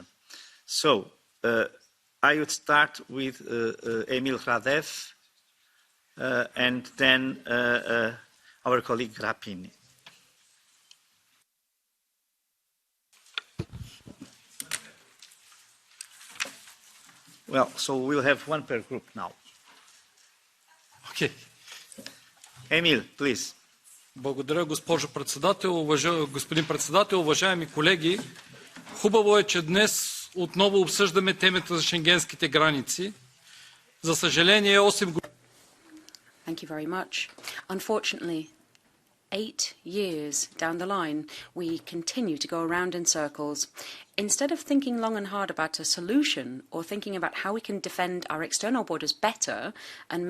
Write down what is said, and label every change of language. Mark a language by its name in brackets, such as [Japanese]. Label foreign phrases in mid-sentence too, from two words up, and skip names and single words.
[English] So I would start with Emil Radev and then our colleague Grappini. Well, so we'll have one per group now. Okay. Emil, please. [Bulgarian] Благодаря, госпожо председател. Господин председател, уважаеми колеги, хубаво е, че днес отново обсъждаме темата за шенгенските граници. За съжаление, 8 години. [English] Thank you very much. Unfortunately, 8 years down the line, we continue to go around in circles. Instead of thinking long and hard about a solution or thinking about how we can defend our external borders better and